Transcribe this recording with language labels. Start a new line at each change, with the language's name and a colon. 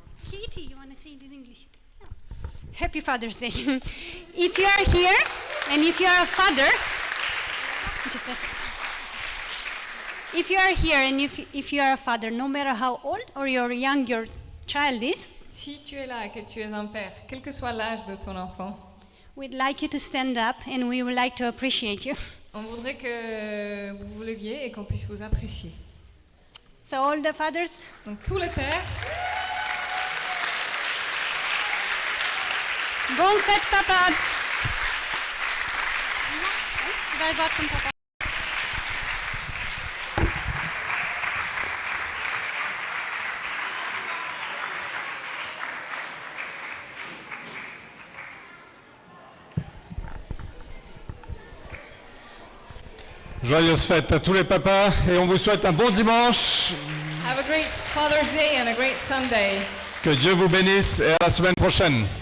English: Katie, you want to say it in English? No. Happy Father's Day. If you are here and if you are a father, just listen. If you are here and if you are a father, no matter how old or young your child is,
French: Si tu es là et que tu es un père, quel que soit l'âge de ton enfant,
English: we'd like you to stand up and we would like to appreciate you.
French: on voudrait que vous vous leviez et qu'on puisse vous apprécier.
English: So all the fathers,
French: Donc tous les pères, bonne fête, papa.
English: Welcome, papa.
French: Joyeuse fête à tous les papas et on vous souhaite un bon dimanche.
English: have a great Father's Day and a great Sunday.
French: Que Dieu vous bénisse et à la semaine prochaine.